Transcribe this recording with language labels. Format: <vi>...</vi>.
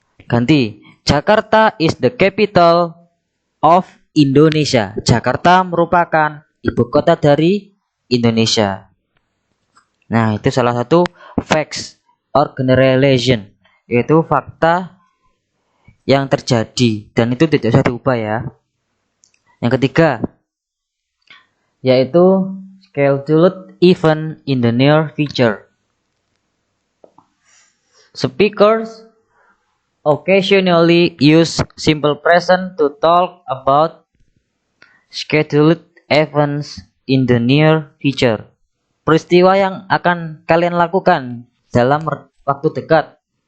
<id>Ganti,</id> <en>Jakarta is the capital of Indonesia.</en> <id>Jakarta merupakan ibu kota dari Indonesia. Nah, itu salah satu</id> <en>facts or generalization,</en> <id>yaitu fakta yang terjadi dan itu tidak bisa diubah ya. Yang ketiga yaitu</id> <en>scheduled event in the near future. Speakers occasionally use simple present to talk about scheduled events in the near future.</en> <id>Peristiwa yang akan kalian lakukan dalam waktu dekat.</id>